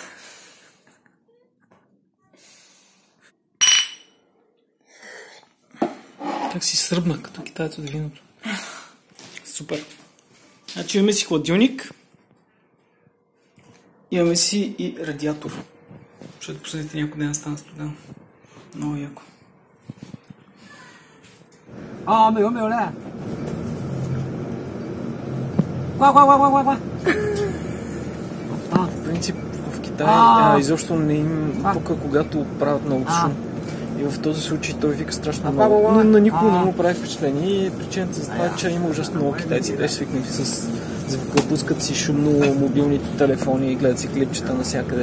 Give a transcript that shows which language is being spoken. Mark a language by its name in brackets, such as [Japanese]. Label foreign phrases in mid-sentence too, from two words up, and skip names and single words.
[Bulgarian] Как си сръбнах като китаец от виното. Супер. Значи имаме си хладилник. Имаме си и радиатор. Ще посъдите някой ден стана студен. Много яко. [Chinese] 啊，没有没有嘞，呱。 [Bulgarian] В принцип в Китай изобщо не им пука, когато правят много шум. И в този случай той вика страшно много. Но на никого не му прави впечатление. И причината за това е, че има ужасно много китайци. Те свикнали с звука, пускат си шумно мобилните телефони и гледат си клипчета навсякъде.